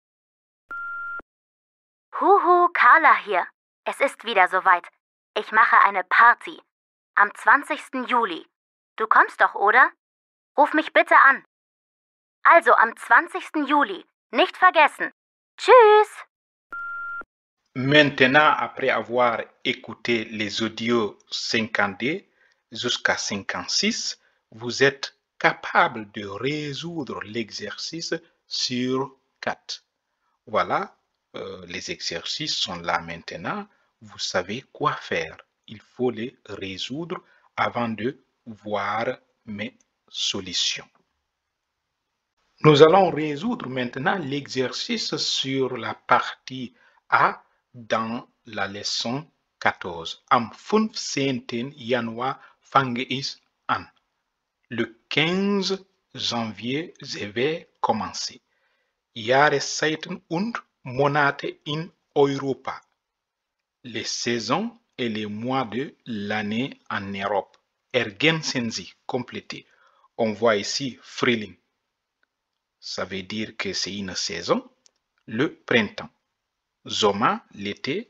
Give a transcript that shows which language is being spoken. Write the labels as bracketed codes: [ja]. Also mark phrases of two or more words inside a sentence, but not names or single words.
[de] Huhu, Carla hier. Es ist wieder soweit. Ich mache eine Party. Am 20. Juli. Du kommst doch, oder? Ruf mich bitte an. Also am 20. Juli. Nicht vergessen. Tschüss! [fr] Maintenant, après avoir écouté les audios 52 jusqu'à 56, vous êtes capable de résoudre l'exercice sur 4. Voilà, les exercices sont là maintenant. Vous savez quoi faire. Il faut les résoudre avant de voir mes solutions. Nous allons résoudre maintenant l'exercice sur la partie A dans la leçon 14. [de] Am 15. Januar fange ich an. [fr] Le 15 janvier, je vais commencer. [de] Jahreszeiten und Monate in Europa. [fr] Les saisons et les mois de l'année en Europe. [de] Ergänzen Sie, [fr] complété. On voit ici Frühling. Ça veut dire que c'est une saison. Le printemps. Sommer, l'été.